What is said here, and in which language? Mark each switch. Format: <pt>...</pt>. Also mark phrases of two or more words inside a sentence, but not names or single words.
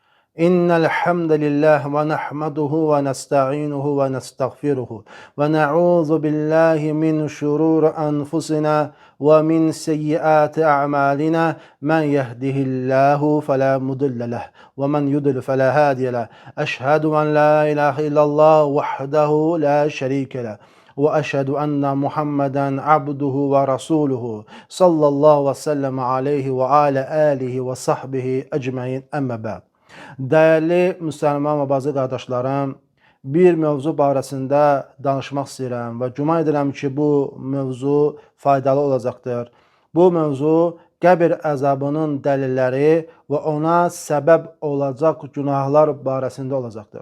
<ar>إن الحمد لله ونحمده ونستعينه ونستغفره ونعوذ بالله من شرور أنفسنا ومن سيئات أعمالنا. من يهده الله فلا مضل له ومن يضلل فلا هادي له. أشهد أن لا إله إلا الله وحده لا شريك له وأشهد أن محمدا عبده ورسوله صلى الله وسلم عليه وعلى آله وصحبه أجمعين. أما بعد.</ar> <az>Değerli Müslüman və bazı qardaşlarım, bir mövzu barəsində danışmaq istəyirəm və güman edirəm ki, bu mövzu faydalı olacaqdır. Bu mövzu qəbir əzabının dəlilləri və ona səbəb olacaq günahlar barəsində olacaqdır.</az>